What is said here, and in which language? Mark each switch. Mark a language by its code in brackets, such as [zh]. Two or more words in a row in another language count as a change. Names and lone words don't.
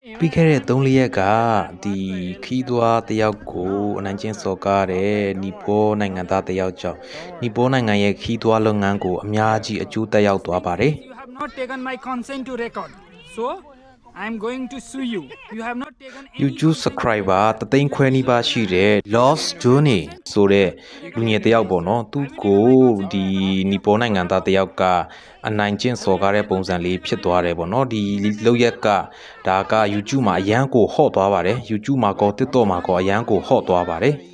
[my] ပြီးခဲ့တဲ့3-4ရက်ကဒီခီးသွွားတယောက်ကိုအနိုင်ကျင့်စော်ကားတဲ့နီပေါနိုင်ငံသားတယောက်ကြောင့်နီပေါနိုင်ငံရဲ့ခီးသွွားလုပ်ငန်းကိုအများကြီးအကျိုးသက်ရောက်သွားပါတယ် [en] You have not taken my consent to record. So I am going to sue you. You have not taken any [my] YouTube subscriber တသိန်းခွဲနီးပါးရှိတဲ့ Lost Journey ဆိုတဲ့လူငယ်တယောက်ပေါ့နော်သူကိုဒီနီပေါနိုင်ငံသားတယောက်ကအနိုင်ကျင့်စော်ကားတဲ့ပုံစံလေးဖြစ်သွားတယ်ပေါ့နော်ဒီလောက်ရက်ကဒါက YouTube မှာအရန်ကိုဟော့သွားပါတယ် YouTube မှာကော TikTok မှာကောအရန်ကိုဟော့သွားပါတယ်